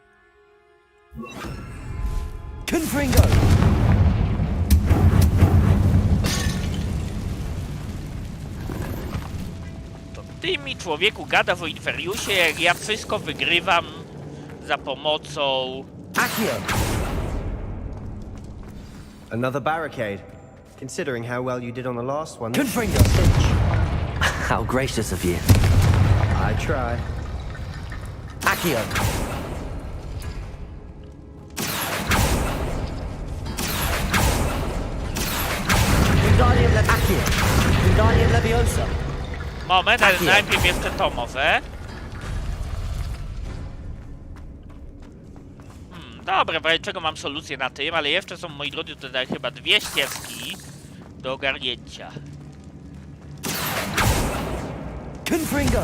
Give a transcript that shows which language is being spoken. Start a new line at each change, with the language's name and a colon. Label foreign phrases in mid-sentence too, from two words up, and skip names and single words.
Polish: Confringo. To ty mi, człowieku, gadasz o Imperiusie, jak ja wszystko wygrywam za pomocą... Accio.
English: Another barricade. Considering how well you did on the last one. Confringo. How gracious of you. I try.
Polish: Accio. Wingardium Accio. Wingardium Leviosa. Moment, ale najpierw jeszcze to może. Dobra, w razie czego mam solucję na tym, ale jeszcze są, moi drodzy, tutaj chyba 2 ścieżki do ogarnięcia. Confringo.